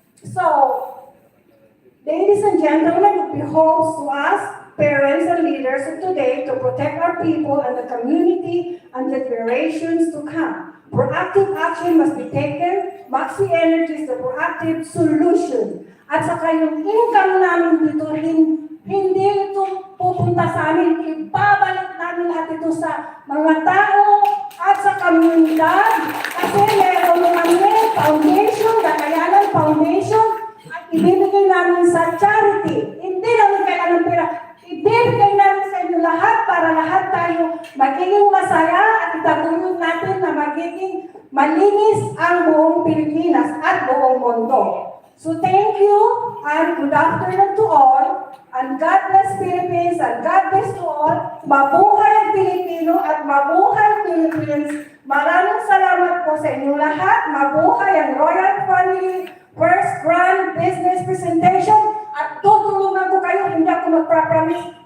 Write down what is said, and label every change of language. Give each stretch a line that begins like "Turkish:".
English: So, ladies and gentlemen, it behoves to us, parents and leaders of today, to protect our people and the community and the generations to come. Proactive action must be taken. Maxim Energy is the proactive solution.
Filipino: At saka yung income namin dito, hindi ito pupunta sa amin, ibabalik namin lahat ito sa mga tao at sa komunidad. Kasi meron kami foundation, Dakayanan Foundation, at ibibigay namin sa charity. Hindi namin kailangan ng pera. Ibibigay namin sa inyo lahat para lahat tayo magiging masaya at itaguyod natin na magiging malinis ang buong Pilipinas at buong mundo.
English: So thank you and good afternoon to all, and God bless Philippines and God bless to all.
Filipino: Mabuhay ang Pilipino at mabuhay ang Philippines. Maraming salamat po sa inyong lahat. Mabuhay ang Royal Family First Grand Business Presentation. At tutulungan ko kayo, hindi ako magpapromise.